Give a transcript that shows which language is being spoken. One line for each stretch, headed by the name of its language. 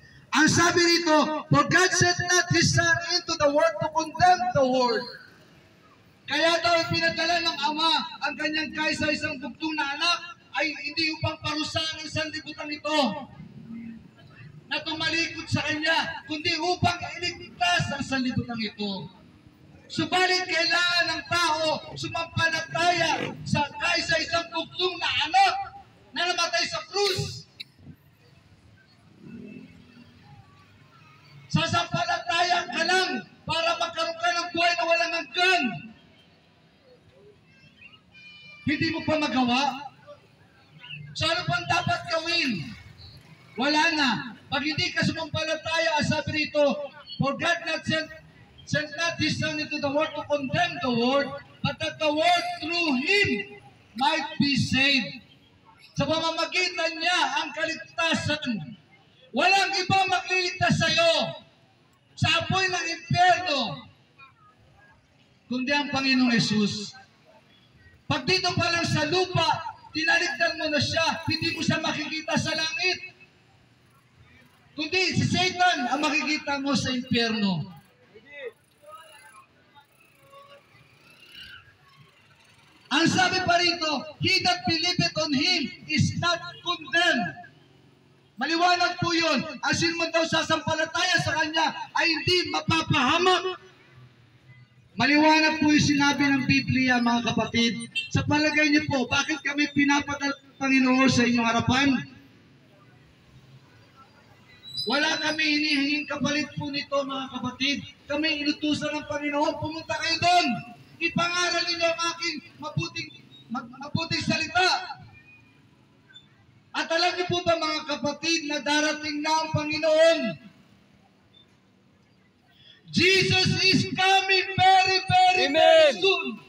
Filipino: Ang sabi rito,
English: for God sent not His Son into the world to condemn the world.
Filipino: Kaya daw pinadala ng Ama ang kanyang kaisa-isang bugtong na anak ay hindi upang parusahan ang sanlibutan ito na tumalikod sa Kanya, kundi upang iligtas ang sanlibutan ito. Subalit kailangan ng tao sumampalataya sa kaisa-isang bugtong na anak na namatay sa krus. Sasampalataya ka lang para magkaroon ka ng buhay na walang hanggan. Hindi mo pa magawa? So ano pang dapat gawin? Wala na. Pag hindi ka sumampalataya, sabi rito,
English: for God not sent not His Son into the world to condemn the world, but that the world through Him might be saved.
Filipino: Sa pamamagitan niya ang kaligtasan. Walang ibang magliligtas sa iyo sa apoy ng impyerno, kundi ang Panginoong Jesus. Pag dito pa lang sa lupa, tinaligtan mo na siya, hindi mo siya makikita sa langit. Kundi si Satan ang makikita mo sa impyerno. Ang sabi pa rito,
English: he that believeth on Him is not condemned.
Filipino: Maliwanag po yun. Ang sino man daw sasampalataya sa Kanya ay hindi mapapahamak. Maliwanag po yung sinabi ng Biblia, mga kapatid. Sa palagay niyo po, bakit kami pinapadala ng Panginoon sa inyong harapan? Wala kami hinihinging kapalit po nito, mga kapatid. Kami inutusan ng Panginoon, pumunta kayo doon. Ipangaral ninyo ang aking mabuting salita. At alam niyo po ba, mga kapatid, na darating na ang Panginoon?
English: Jesus is coming very, very, very soon.